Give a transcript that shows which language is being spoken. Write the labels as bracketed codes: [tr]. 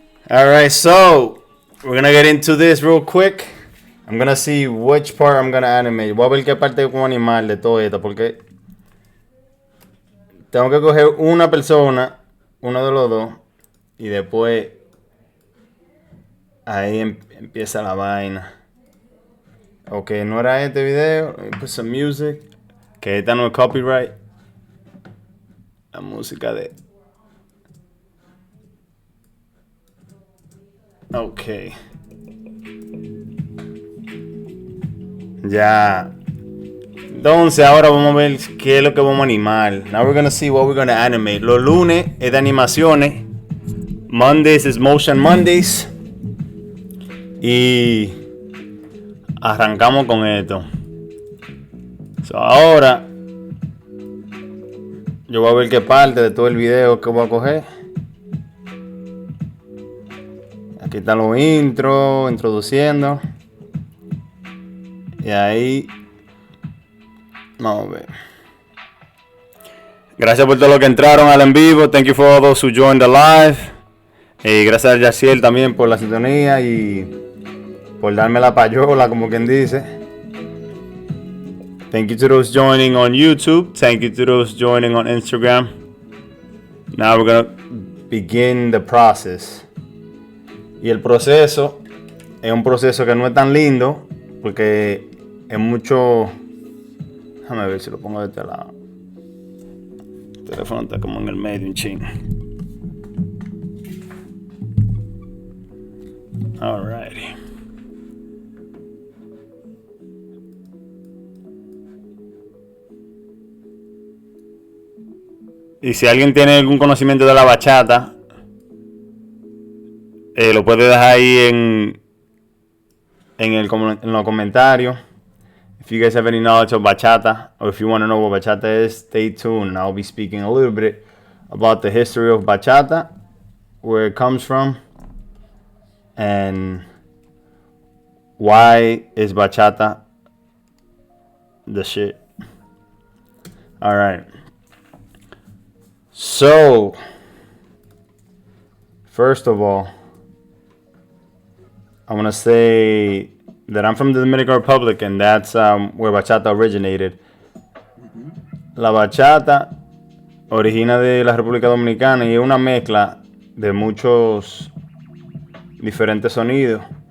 [en] All right, so we're gonna get into this real quick. I'm gonna see which part I'm gonna animate. [es] Voy a ver qué parte como animal de todo esto, porque tengo que coger una persona, uno de los dos, y después ahí empieza la vaina. Ok, no era este video. [en] Let me put some music. [es] Que esta no es copyright. La música de. Ok. Ya. Entonces ahora vamos a ver qué es lo que vamos a animar. [en] Now we're gonna see what we're gonna animate. [es] Los lunes es de animaciones. [en] Mondays is Motion Mondays. [es] Y arrancamos con esto. So, ahora yo voy a ver qué parte de todo el video que voy a coger. Aquí están los intros, introduciendo. Y ahí vamos a ver. Gracias por todos los que entraron al en vivo. [en] Thank you for all those who joined the live. [es] Y gracias a Jarxiel también por la sintonía y por darme la payola, como quien dice. [en] Thank you to those joining on YouTube. Thank you to those joining on Instagram. Now we're gonna begin the process. [es] Y el proceso es un proceso que no es tan lindo porque es mucho Déjame ver si lo pongo de este lado. El teléfono está como en el medio, un ching. [en] Alrighty. [es] Y si alguien tiene algún conocimiento de la bachata, lo puede dejar ahí en los comentarios. [en] If you guys have any knowledge of bachata, or if you want to know what bachata is, stay tuned. I'll be speaking a little bit about the history of bachata, where it comes from, and why is bachata the shit. All right. So, first of all, I want to say that I'm from the Dominican Republic, and that's where bachata originated. [es] La bachata origina de la República Dominicana y es una mezcla de muchos diferentes sonidos.